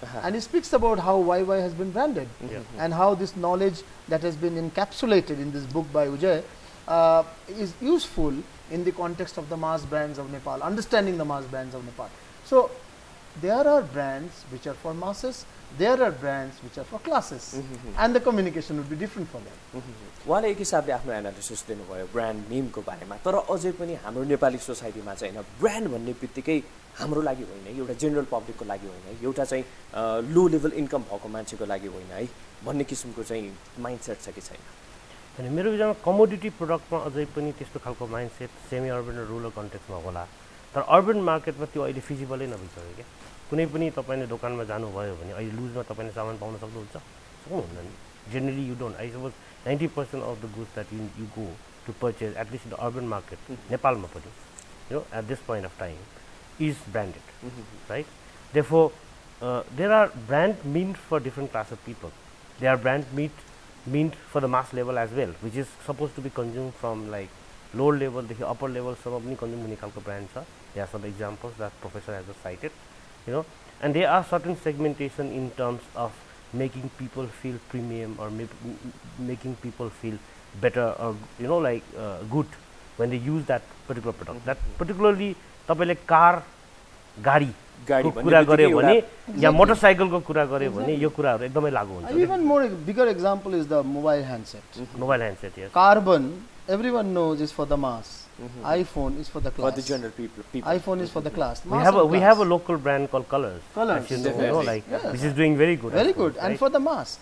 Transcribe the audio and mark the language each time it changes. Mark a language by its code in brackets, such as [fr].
[en] And he speaks about how YY has been branded and how this knowledge that has been encapsulated in this book by Ujjay is useful in the context of the mass brands of Nepal, understanding the mass brands of Nepal. So, there are brands which are for masses, there are brands which are for classes, and the communication would be different for them. [ne] उहाँले एक हिसाबले आफ्नो analysis दिनुभयो brand नेमको बारेमा, तर अझै पनि हाम्रो नेपाली सोसाइटीमा चाहिँ हैन ब्रान्ड भन्ने बित्तिकै हाम्रो लागि होइन, एउटा जेनरल पब्लिकको लागि होइन, एउटा चाहिँ लो लेभल इन्कम भएको मान्छेको लागि होइन है भन्ने किसिमको चाहिँ माइन्डसेट छ कि छैन? अनि मेरो विचारमा कमोडिटी प्रोडक्टमा अझै पनि त्यस्तो खालको माइन्डसेट सेमी अर्बन र रुरल कन्टेक्समा होला, तर अर्बन मार्केटमा त्यो अहिले फिजिबलै नभइसक्यो क्या। कुनै पनि तपाईले दोकानमा जानुभयो भने अहिले लुजमा तपाईले सामान पाउन सक्नुहुन्छ? सक्नुहुन्न नि। [en] Generally you don't. I suppose 90% of the goods that you go to purchase, at least in the urban market, [ne] Nepalma pani, [en] you know, at this point of time, is branded, right? Therefore, there are brand meant for different class of people. There are brand meant for the mass level as well, which is supposed to be consumed from like lower level, the upper level. Some of them consume many brands. There are some examples that Professor has just cited, you know, and there are certain segmentation in terms of making people feel premium or making people feel better or, you know, like good when they use that particular product. That particularly [ne] तपाईले car गाडी को कुरा गर्यो भने या मोटरसाइकलको कुरा गर्यो भने यो कुराहरु एकदमै लागू हुन्छ। [en] Even more bigger example is the mobile handset. Mobile handset, yes. Carbon, everyone knows, is for the mass. iPhone is for the class. For the general people. iPhone is for the class. We have a local brand called Colors. Colors, you know, like which is doing very good. Very good, and for the mass.